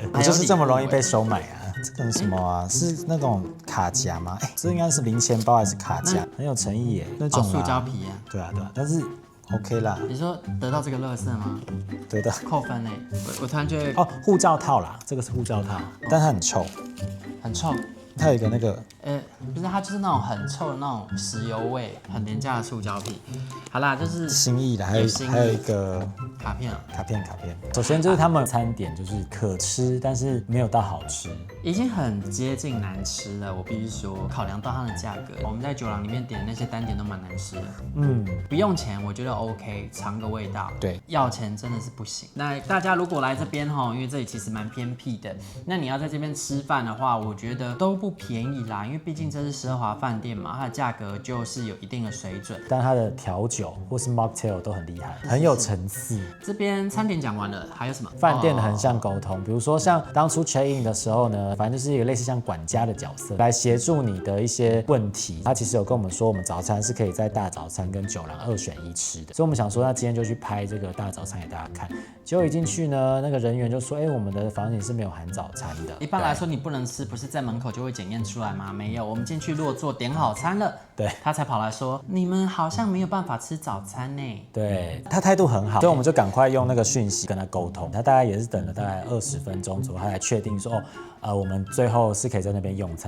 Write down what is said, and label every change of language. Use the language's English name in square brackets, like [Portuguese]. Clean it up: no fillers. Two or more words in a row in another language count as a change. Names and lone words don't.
[Chinese] 我就是這麼容易被收買啊！這個是什麼啊？是那種卡夾嗎？這應該是零錢包還是卡夾？很有誠意耶，那種塑膠皮啊。對啊，但是 OK 啦。你說得到這個垃圾嗎？对的，扣分嘞。我突然覺得哦，護照套啦，這個是護照套，但它很臭，很臭。它有一個那個，不是，它就是那種很臭的那種石油味，很廉價的塑膠皮。好啦，就是心意的，還有一個卡片啊，卡片。首先就是他們餐點就是可吃，但是沒有到好吃，已經很接近難吃了。我必須說，考量到它的價格，我們在酒廊裡面點的那些單點都蠻難吃的。不用錢我覺得 OK， 嘗個味道。對，要錢真的是不行。那大家如果來這邊哈，因為這裡其實蠻偏僻的，那你要在這邊吃飯的話，我覺得都不便宜啦，因為畢竟這是奢華飯店嘛，它的價格就是有一定的水準。但它的調酒或是 mocktail 都很厲害，很有層次。這邊餐點講完了，還有什麼？飯店的橫向溝通，比如說像當初 [English] check in [Chinese] 的時候呢，反正就是一個類似像管家的角色，來協助你的一些問題。他其實有跟我們說，我們早餐是可以在大早餐跟酒廊2選1吃的，所以我們想說，那今天就去拍這個大早餐給大家看。結果一進去呢，那個人員就說，我們的房間是沒有含早餐的。一般來說，你不能吃，不是在門口就會檢驗出來嗎？沒有，我們進去如果做點好餐了，對，他才跑來說，你們好像沒有辦法吃早餐呢。對，他態度很好，所以我們就趕快用那個訊息跟他溝通。他大概也是等了大概20分鐘左右，他才確定說，我們最後是可以在那邊用餐。